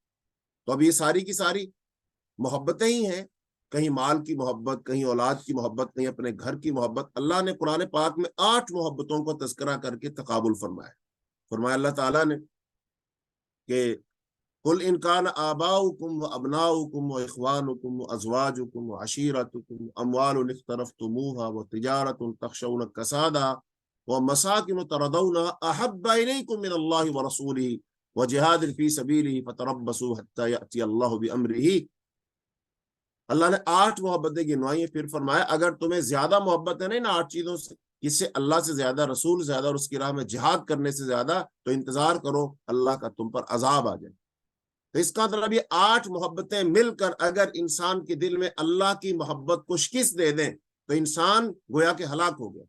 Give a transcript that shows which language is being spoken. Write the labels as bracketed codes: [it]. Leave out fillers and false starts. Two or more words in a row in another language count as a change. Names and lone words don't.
[ur] تو اب یہ ساری کی ساری محبتیں ہی ہیں، کہیں مال کی محبت، کہیں اولاد کی محبت، کہیں اپنے گھر کی محبت۔ اللہ نے قرآن پاک میں 8 محبتوں کو تذکرہ کر کے تقابل فرمایا اللہ تعالیٰ نے کہ [ar] قل ان کان آباؤکم و ابناؤکم و اخوانکم و ازواجکم و عشیرتکم اموال اقترفتموها و تجارت تخشون کسادها ومساکن ترضونها احب الیکم من اللہ ورسولہ وجہاد فی سبیلہ فتربصوا حتی یأتی اللہ بامرہ۔ [ur] اللہ نے 8 محبتیں گنوائی ہیں، پھر فرمایا اگر تمہیں زیادہ محبت ہے نا ان 8 چیزوں سے، کس سے؟ اللہ سے زیادہ، رسول زیادہ، اور اس کی راہ میں جہاد کرنے سے زیادہ، تو انتظار کرو اللہ کا تم پر عذاب آ جائے۔ تو اس کا مطلب یہ 8 محبتیں مل کر اگر انسان کے دل میں اللہ کی محبت کو شکست دے دیں تو انسان گویا کہ ہلاک ہو گیا۔